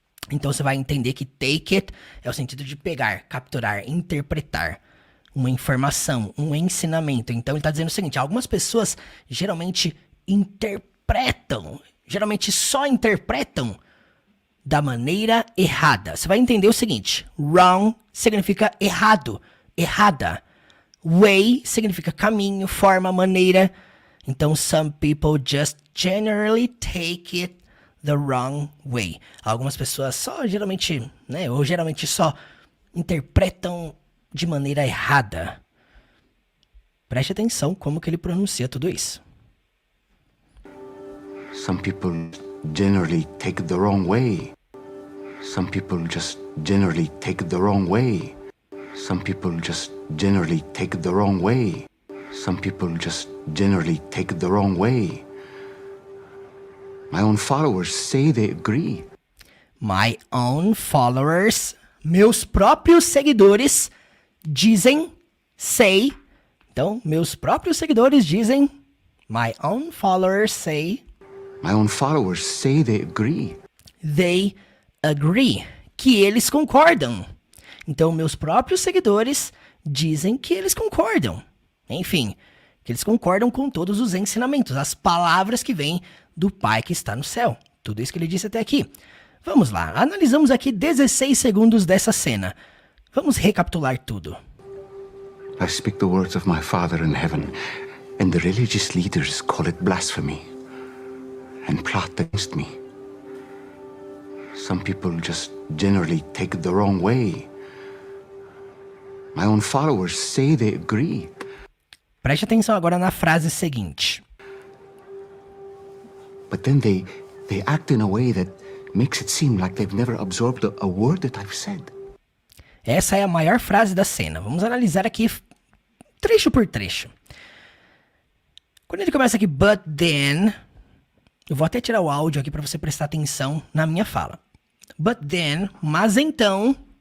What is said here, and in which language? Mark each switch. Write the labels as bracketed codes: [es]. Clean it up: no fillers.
[pt] Então você vai entender que take it é o sentido de pegar, capturar, interpretar uma informação, um ensinamento. Então ele está dizendo o seguinte, algumas pessoas geralmente interpretam, geralmente só interpretam da maneira errada. Você vai entender o seguinte, wrong significa errado, errada. Way significa caminho, forma, maneira. [en] Então, some people just generally take it the wrong way. [pt] Algumas pessoas só geralmente, né, ou geralmente só interpretam de maneira errada. Preste atenção como que ele pronuncia tudo isso. [en] Some people generally take it the wrong way. Some people just generally take it the wrong way. Some people just generally take it the wrong way. Some people just generally take it the wrong way. My own followers say they agree. My own followers, [pt] meus próprios seguidores, dizem, say. Então, meus próprios seguidores dizem, [en] my own followers say. My own followers say they agree. They agree, [pt] que eles concordam. Então, meus próprios seguidores dizem que eles concordam. Enfim, que eles concordam com todos os ensinamentos, as palavras que vêm do Pai que está no céu. Tudo isso que ele disse até aqui. Vamos lá, analisamos aqui 16 segundos dessa cena. Vamos recapitular tudo. [en] I speak the words of my Father in heaven, and the religious leaders call it blasphemy and plot against me. Some people just generally take it the wrong way. My own followers say they agree. [pt] Preste atenção agora na frase seguinte. [en] But then they act in a way that makes it seem like they've never absorbed a word that I've said. [pt] Essa é a maior frase da cena. Vamos analisar aqui trecho por trecho. Quando ele começa aqui, [en] but then, [pt] eu vou até tirar o áudio aqui para você prestar atenção na minha fala. [en] But then, [pt] mas então,